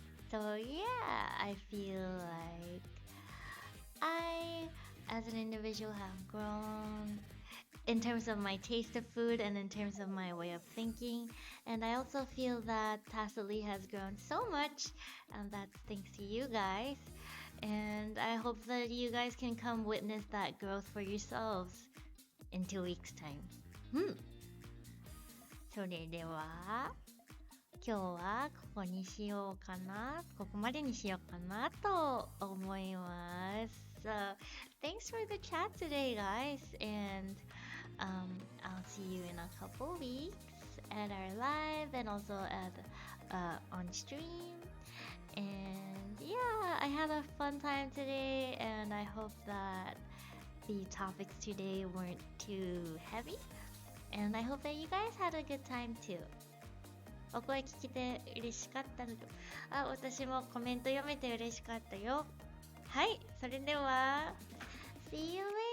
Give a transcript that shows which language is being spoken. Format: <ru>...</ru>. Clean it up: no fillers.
<en>So yeah, I feel like I, as an individual, have grown in terms of my taste of food and in terms of my way of thinking. And I also feel that Tacitly has grown so much, and that's thanks to you guys. And I hope that you guys can come witness that growth for yourselves in 2 weeks' time.</en> <ja>それでは今日はここにしようかな。ここまでにしようかなと思います。</ja> <en>So, thanks for the chat today, guys. And I'll see you in a couple weeks at our live and also at on stream. And yeah, I had a fun time today, and I hope that the topics today weren't too heavy. And I hope that you guys had a good time too.</en> <ja>お声聞けて嬉しかったのと、私もコメント読めて嬉しかったよ。はい、それでは</ja> <en>See you</en>